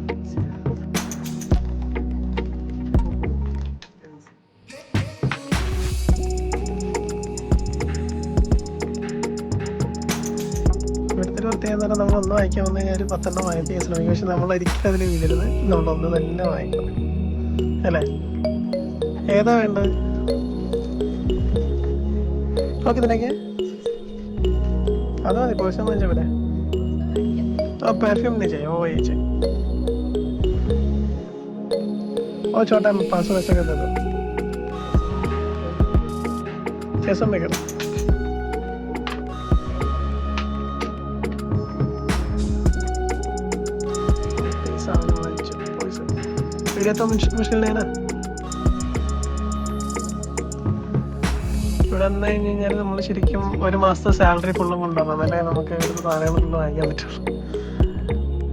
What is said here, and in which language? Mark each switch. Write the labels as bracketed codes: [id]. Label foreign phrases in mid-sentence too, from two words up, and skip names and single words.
[ml] ഇവിടുത്തെ പ്രത്യേകത നമ്മളൊന്ന് വാങ്ങിക്കാൻ വന്നു കഴിഞ്ഞാൽ 10 വാങ്ങിക്കാൻ ശ്രമിക്കും. പക്ഷെ നമ്മളൊരിക്കലും അതിന് വീഴരുത്. നമ്മളൊന്ന് തന്നെ വാങ്ങിക്കണം അല്ലേ? ഏതാ വേണ്ടത്? ഓക്കെ ഇതിനൊക്കെ അത് മതി. പോയിസൺ വാങ്ങിച്ച ഇവിടെ [hi] परफ्यूम नहीं चाहिए. वो वही चाहिए. और छोटा 500 पैसे का दे दो. 600 में करो. ये तो मुश्किल नहीं ना. [ml] ഇവിടെ വന്നു കഴിഞ്ഞ് കഴിഞ്ഞാൽ നമ്മൾ ശരിക്കും ഒരു മാസത്തെ സാലറി ഫുള്ളും കൊണ്ടുവരണം. അല്ലേ നമുക്ക് സാധനങ്ങൾ ഫുള്ള് വാങ്ങിക്കാൻ പറ്റുള്ളൂ.